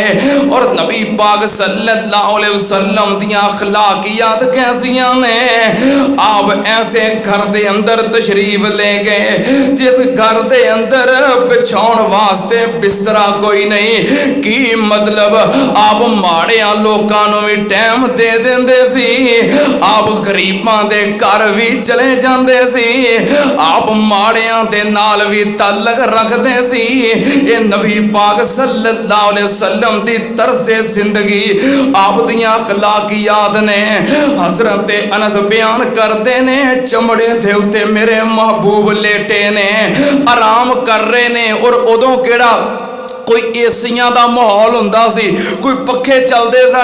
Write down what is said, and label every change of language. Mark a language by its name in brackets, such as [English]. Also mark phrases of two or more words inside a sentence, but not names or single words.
[Punjabi] اور نبی پاک [Arabic] صلى الله عليه وسلم [Punjabi] دیاں اخلاقیات کیسیاں نے. آپ ایسے گھر دے اندر تشریف لے گئے جس گھر دے اندر بچھا واسطے بسترا کوئی نہیں. کی مطلب آپ ماڑیا لوگوں کو بھی ٹائم دے دیندے سی، آپ غریباں دے گھر بھی چلے جاتے سی، آپ ماڑیا دے نال بھی تعلق رکھتے سی. یہ نبی پاک [Arabic] صلى الله عليه وسلم [Punjabi] دی طرز زندگی، آپ دیاں اخلاقیات نے. حضرت انس بیان کرتے نے، چمڑے دے اتے میرے محبوب لیٹے نے، آرام کر رہے نے. اور اودوں کیہڑا کوئی اے سیاں دا ماحول ہوندا سی، کوئی پکھے چلتے سن.